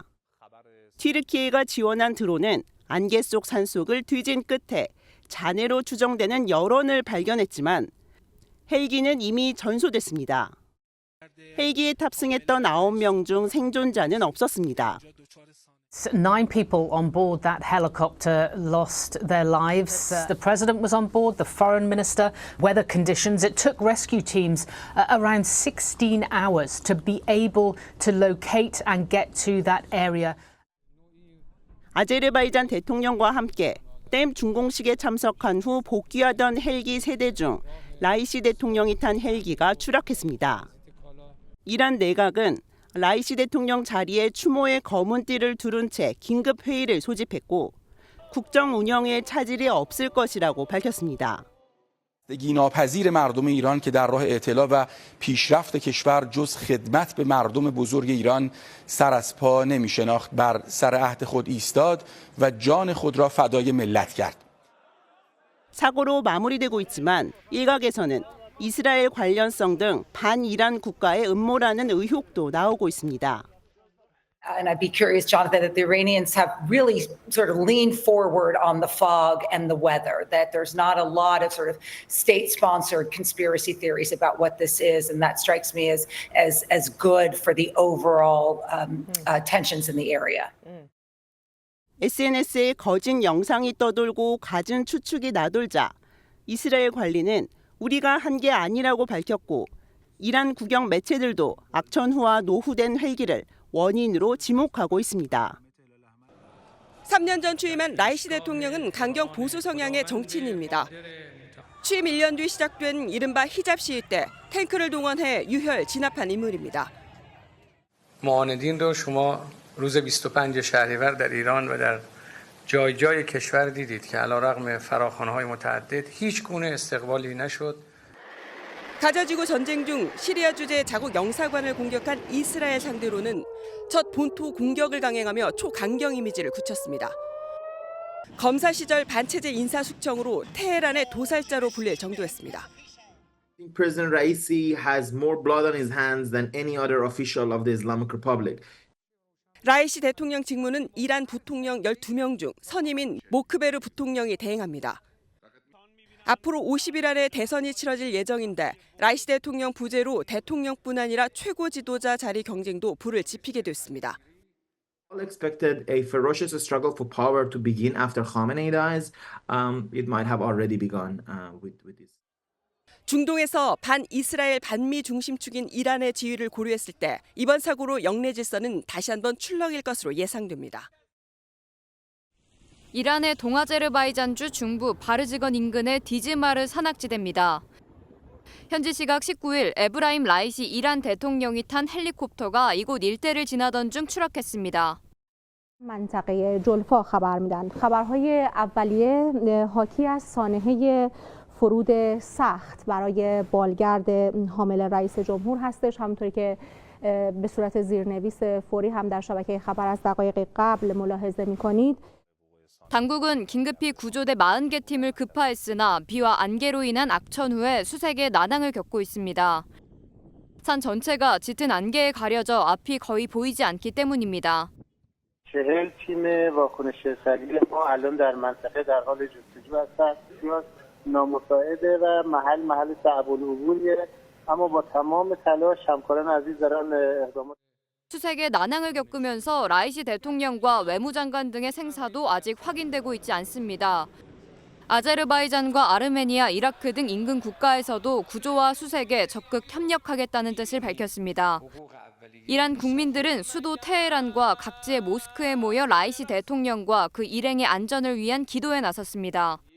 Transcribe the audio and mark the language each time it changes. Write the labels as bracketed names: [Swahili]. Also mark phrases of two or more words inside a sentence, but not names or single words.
[Korean] 튀르키예가 지원한 드론은 안개 속 산속을 뒤진 끝에 잔해로 추정되는 열원을 발견했지만 헬기는 이미 전소됐습니다. 헬기에 탑승했던 9명 중 생존자는 없었습니다. [English] 9 people on board that helicopter lost their lives. The president was on board, the foreign minister. Weather conditions, it took rescue teams around 16 hours to be able to locate and get to that area. [Korean] 아제르바이잔 대통령과 함께 댐 준공식에 참석한 후 복귀하던 헬기 3대 중 라이시 대통령이 탄 헬기가 추락했습니다. 이란 내각은 라이시 대통령 자리에 추모의 검은 띠를 두른 채 긴급 회의를 소집했고 국정 운영에 차질이 없을 것이라고 밝혔습니다. [Persian] ناپذیر مردم ایران که در راه اعتلا و پیشرفت کشور جز خدمت به مردم بزرگ ایران سر از پا نمی شناخت بر سر عهد خود ایستاد و جان خود را فدای ملت کرد. [Korean] 사고로 마무리되고 있지만 일각에서는 이스라엘 관련성 등 반이란 국가의 음모라는 의혹도 나오고 있습니다. [English] And I'd be curious, Jonathan, that the Iranians have really sort of leaned forward on the fog and the weather, that there's not a lot of sort of state-sponsored conspiracy theories about what this is, and that strikes me as good for the overall tensions in the area. [Korean] SNS에 거짓 영상이 떠돌고 갖은 추측이 나돌자 이스라엘 관리는 우리가 한 게 아니라고 밝혔고 이란 국영 매체들도 악천후와 노후된 헬기를 원인으로 지목하고 있습니다. 3년 전 취임한 라이시 대통령은 강경 보수 성향의 정치인입니다. 취임 1년 뒤 시작된 이른바 히잡 시위 때 탱크를 동원해 유혈 진압한 인물입니다. [Persian] معاندین رو شما روز 25 شهریور در ایران و در جای جای کشور دیدید که علیرغم فراخوان‌های متعدد هیچ گونه استقبالی نشد. [Korean] 가자지구 전쟁 중 시리아 주재 자국 영사관을 공격한 이스라엘 상대로는 첫 본토 공격을 강행하며 초강경 이미지를 굳혔습니다. 검사 시절 반체제 인사숙청으로 테헤란의 도살자로 불릴 정도였습니다. [English] President Raisi has more blood on his hands than any other official of the Islamic Republic. [Korean] 라이시 대통령 직무는 이란 부통령 12명 중 선임인 모크베르 부통령이 대행합니다. 앞으로 50일 안에 대선이 치러질 예정인데 라이시 대통령 부재로 대통령뿐 아니라 최고 지도자 자리 경쟁도 불을 지피게 됐습니다. [English] All expected a ferocious struggle for power to begin after Khamenei dies. It might have already begun with this. [Korean] 중동에서 반이스라엘 반미 중심축인 이란의 지위를 고려했을 때 이번 사고로 영내 질서는 다시 한번 출렁일 것으로 예상됩니다. 이란의 동아제르바이잔주 중부 바르즈건 인근의 디즈마르 산악지대입니다. 현지 시각 19일 에브라임 라이시 이란 대통령이 탄 헬리콥터가 이곳 일대를 지나던 중 추락했습니다. [Persian] منطقه جلفا خبر میدن. خبرهای اولیه حاکی از سانحه فرود سخت برای بالگرد حامل رئیس جمهور هستش. همونطوری که به صورت زیرنویس فوری هم در شبکه خبر از دقایق قبل ملاحظه می‌کنید. [Korean] 당국은 긴급히 구조대 40개 팀을 급파했으나 비와 안개로 인한 악천 후에 수색에 난항을 겪고 있습니다. 산 전체가 짙은 안개에 가려져 앞이 거의 보이지 않기 때문입니다. [Persian] 40팀 واکنش سریع ما الان در منطقه در حال جستجو هستند. بسیار نامساعده و محل صعب العبوریه. اما با تمام تلاش همکاران عزیز دارن اقدامات [Korean] 수색에 난항을 겪으면서 라이시 대통령과 외무장관 등의 생사도 아직 확인되고 있지 않습니다. 아제르바이잔과 아르메니아, 이라크 등 인근 국가에서도 구조와 수색에 적극 협력하겠다는 뜻을 밝혔습니다. 이란 국민들은 수도 테헤란과 각지의 모스크에 모여 라이시 대통령과 그 일행의 안전을 위한 기도에 나섰습니다.